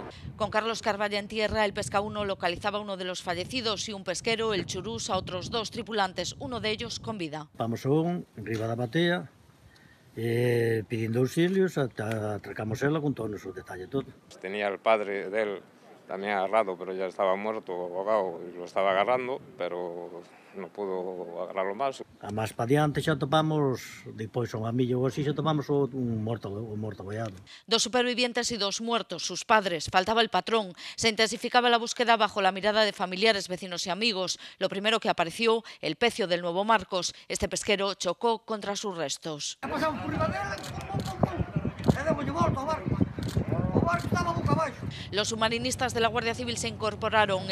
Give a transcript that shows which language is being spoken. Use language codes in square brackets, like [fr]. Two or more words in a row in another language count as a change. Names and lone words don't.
[es] Con Carlos Carvalla en tierra, el Pesca 1 localizaba a uno de los fallecidos y un pesquero, el Churús, a otros 2 tripulantes, uno de ellos con vida. [gl] Vamos arriba da batea, [es] pidiendo auxilios, [gl] atracamos ela con todos os detalles, todo. [es] Tenía el padre de él también agarrado, pero ya estaba muerto, ahogado, y lo estaba agarrando, pero no pudo agarrarlo más. [gl] A máis pa diante xa topamos, depois unha milla ou así, xa topamos un morto abollado. [es] 2 supervivientes y 2 muertos, sus padres, faltaba el patrón. Se intensificaba la búsqueda bajo la mirada de familiares, vecinos y amigos. Lo primero que apareció, el pecio del nuevo Marcos. Este pesquero chocó contra sus restos. Los submarinistas de la Guardia Civil se incorporaron.